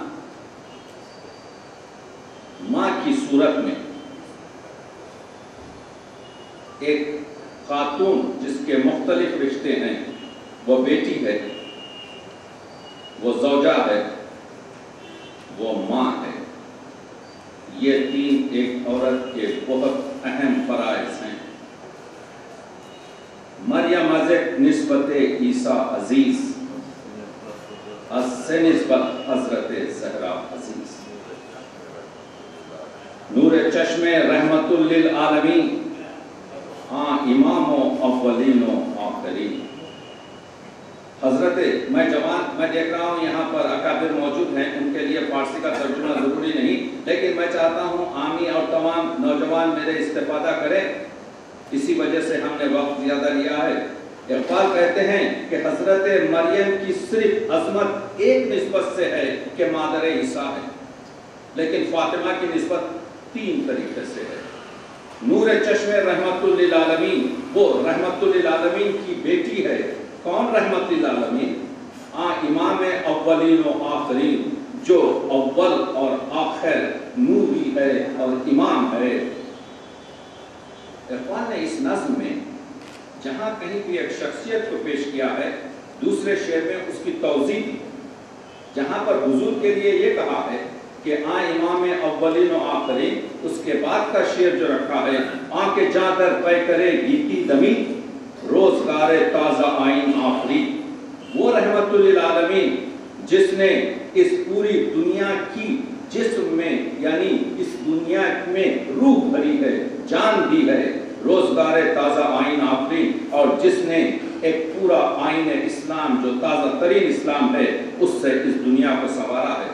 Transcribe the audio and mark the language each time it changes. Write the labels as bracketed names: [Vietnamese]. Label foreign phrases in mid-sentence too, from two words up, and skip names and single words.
[Urdu] ماں کی صورت میں ایک خاتون جس کے مختلف رشتے ہیں، وہ بیٹی ہے، وہ زوجہ ہے، وہ ماں ہے. یہ 3 ایک عورت کے بہت اہم فرائض ہیں. [Persian] مریم از نسبت عیسیٰ عزیز، از سے نسبت حضرت زہرا عزیز. نور چشم رحمت للعالمین، امام و اولین و آخرین. [Urdu] حضرت میں دیکھ رہا ہوں یہاں پر اکابر موجود ہیں، ان کے لیے فارسی کا ترجمہ ضروری نہیں، لیکن میں چاہتا ہوں عامی اور تمام نوجوان میرے استفادہ کریں. اسی وجہ سے ہم نے وقت زیادہ لیا ہے. اقبال کہتے ہیں کہ حضرت مریم کی صرف عظمت ایک نسبت سے ہے کہ مادر عیسیٰ ہے، لیکن فاطمہ کی نسبت 3 طریقے سے ہے. [Persian] نور چشم رحمت للعالمین، [Urdu] وہ رحمت للعالمین کی بیٹی ہے. کون رحمت للعالمین؟ [Persian] امام اولین و آخرین، [Urdu] جو اول اور آخر نوری ہے اور امام ہے. اقبال نے اس نظم میں جہاں کہیں بھی ایک شخصیت کو پیش کیا ہے، دوسرے شعر میں اس کی توضیح دی. جہاں پر حضور کے لیے یہ کہا ہے کہ [Persian] امام اولین و آخرین، [Urdu] اس کے بعد کا شعر جو رکھا ہے، [Persian] کے جاں در پے کرے گیتی دمی، روزگار تازہ آئین آفری. [Urdu] وہ رحمت للعالمین جس نے اس پوری دنیا کی جسم میں، یعنی اس دنیا میں روح بھری ہے، جان دی ہے، [Persian] روزگار تازہ آئین آفری، [Urdu] اور جس نے ایک پورا آئین اسلام جو تازہ ترین اسلام ہے اس سے اس دنیا کو سنوارا ہے.